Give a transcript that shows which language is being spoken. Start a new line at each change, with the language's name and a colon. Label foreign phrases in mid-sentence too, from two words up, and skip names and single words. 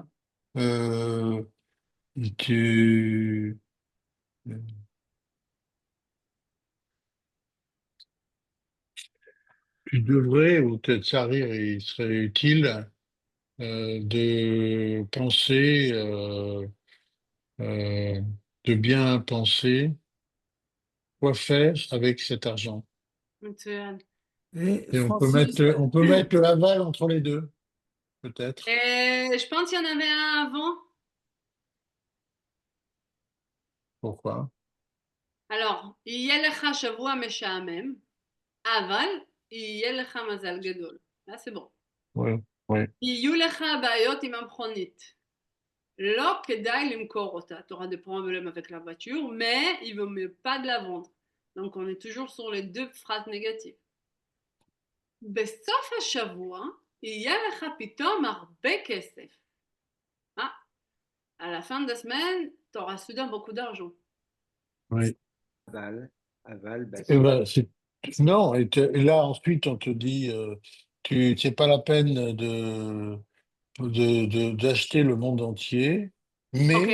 French: Euh, tu, tu devrais, ou peut-être ça rire, il serait utile de penser, euh, de bien penser quoi faire avec cet argent.
Hebrew: מצוין.
French: Et Et Francis, on peut mettre le aval entre les deux, peut-être. Et je pense qu'il y en avait un avant. Pourquoi? Alors,
Hebrew: יהיה לך שבוע משעמם, אבל יהיה לך מזל גדול.
French: Là, c'est bon. Ouais. Oui.
Hebrew: יהיו לך בעיות עם המכונית. לא כדאי למכור אותה.
French: Tu auras des problèmes avec la voiture, mais il vaut mieux pas de la vendre. Donc on est toujours sur les deux phrases négatives.
Hebrew: בסוף השבוע יהיה לך פתאום הרבה כסף.
French: À la fin de la semaine, tu auras soudain beaucoup d'argent. Oui. Aval, bah, Eh ben, non, et là, ensuite, on te dit, c'est pas la peine d'acheter le monde entier, mais